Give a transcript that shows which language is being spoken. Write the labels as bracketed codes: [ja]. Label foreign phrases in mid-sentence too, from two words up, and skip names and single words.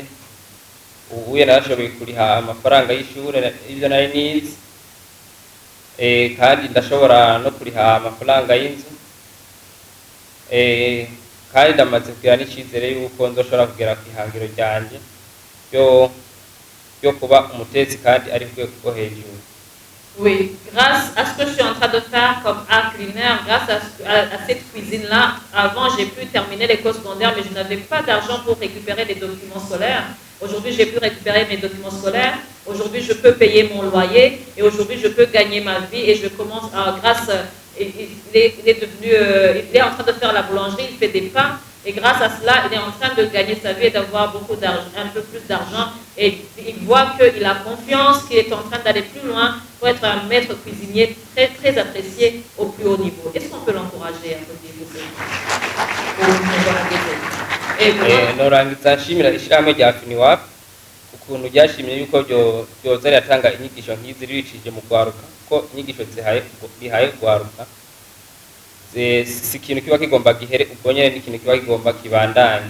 [rn] Ubuye narashoboye kuriha amafaranga y'ishure ivyo nari nize, kandi ndashobora no kuriha amafaranga y'inzu, kandi ndamaze kugira n'icizere yuko nzoshobora kugera ku ihangiro ryanje yo kuba umutetsi kandi ari rwego rwo hejuru. [fr] Oui, grâce à ce que je suis en train de faire comme art culinaire, grâce à cette cuisine-là, avant j'ai pu terminer l'école secondaire, mais je n'avais pas d'argent pour récupérer les documents scolaires. Aujourd'hui, j'ai pu récupérer mes documents scolaires. Aujourd'hui, je peux payer mon loyer et aujourd'hui, je peux gagner ma vie et je commence il est en train de faire la boulangerie, il fait des pains et grâce à cela, il est en train de gagner sa vie et d'avoir un peu plus d'argent et il voit qu'il a confiance, qu'il est en train d'aller plus loin pour être un maître cuisinier très, très apprécié au plus haut niveau. Est-ce qu'on peut l'encourager à [rn] norangiza nshimira ishirahamwe rya FINWAP ukuntu ryashimye yuko ryoza riratanga inyigisho nk'izi ribicishije mu gwaruka, kuko inyigisho bihaye gwaruka si ikintu kiba kigomba gihere ubwo nyene n'ikintu kiba kigomba kibandanye.